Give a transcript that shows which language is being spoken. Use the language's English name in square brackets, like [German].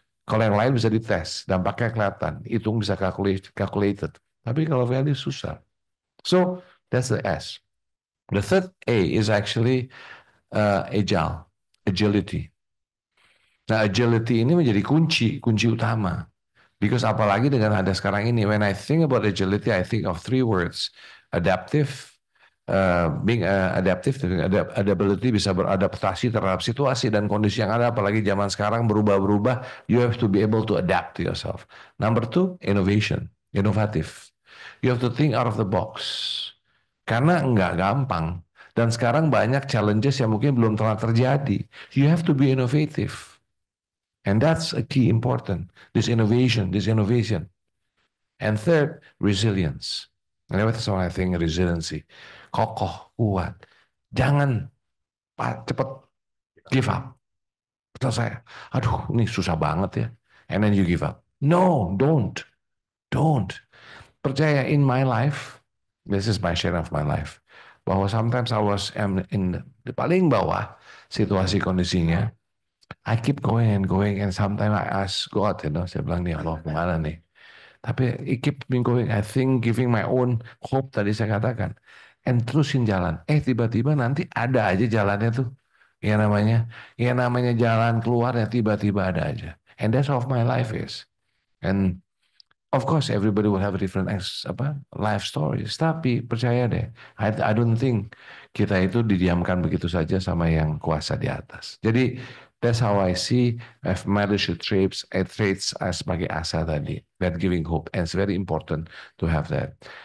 [Indonesian] Kalau yang lain bisa dites, dampaknya kelihatan, hitung bisa calculated. Tapi kalau [English] values susah. So that's the S. The third A is actually agility. [Indonesian] Nah, agility ini menjadi kunci utama. [English] Because [Indonesian] apalagi dengan ada sekarang ini, [English] when I think about agility, I think of three words: adaptive, being adaptive, adaptability, [Indonesian] bisa beradaptasi terhadap situasi dan kondisi yang ada. Apalagi zaman sekarang berubah-berubah, [English] you have to be able to adapt to yourself. Number two, innovation, inovatif. You have to think out of the box. [Indonesian] Karena nggak gampang. Dan sekarang banyak challenges yang mungkin belum pernah terjadi. [English] You have to be innovative. And that's a key important. This innovation. And third, resilience. And that's what I think resiliency. [Indonesian] Kokoh, kuat. Jangan cepat give up. Selesai. Aduh, ini susah banget ya. [English] And then you give up. No, don't. Percaya in my life, this is my share of my life, bahwa sometimes I was in the [Indonesian] paling bawah situasi kondisinya. [English] I keep going and sometimes I ask God, [Indonesian] saya bilang nih Allah kemana nih? [English] Tapi I keep going, I think giving my own hope [Indonesian] tadi saya katakan, [English] and [Indonesian] terusin jalan. Tiba-tiba nanti ada aja jalannya tuh, yang namanya jalan keluarnya tiba-tiba ada aja. [English] And that's how my life is. And of course, everybody will have a different life stories. [Indonesian] Tapi percaya deh, [English] I don't think [Indonesian] kita itu didiamkan begitu saja sama yang kuasa di atas. [English] Jadi that's how I see my leadership traits as [Indonesian] sebagai asa tadi, [English] that giving hope, and it's very important to have that.